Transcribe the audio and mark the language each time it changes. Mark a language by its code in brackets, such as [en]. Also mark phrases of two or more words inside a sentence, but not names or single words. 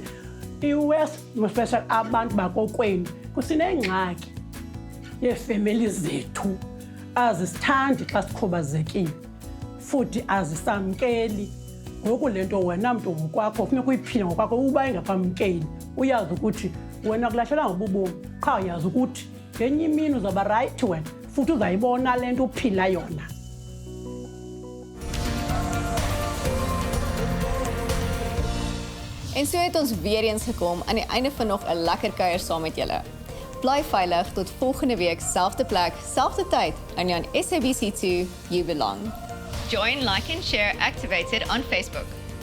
[xh] I-West especially abantu bakokwenu kusinengxaki yeefemeli zethu, azisithandi xa sikhubazekile futhi azisamkeli. Ngoku le nto wena mntu ngokwakho funeka uyiphile ngokwakho, uba ingakwamkeli uyazi ukuthi wena kulahlela ngobubomi, qha uyazi ukuthi ngenye imini uzawuba rayithi wena futhi uzayibona le nto uphila yona. [af] En so het ons weer eens gekom aan die einde van nog 'n lekker kuier saam met julle. Bly veilig tot volgende week, selfde plek, selfde tyd, en on SABC2 You Belong. [en] Join, like and share Activated on Facebook.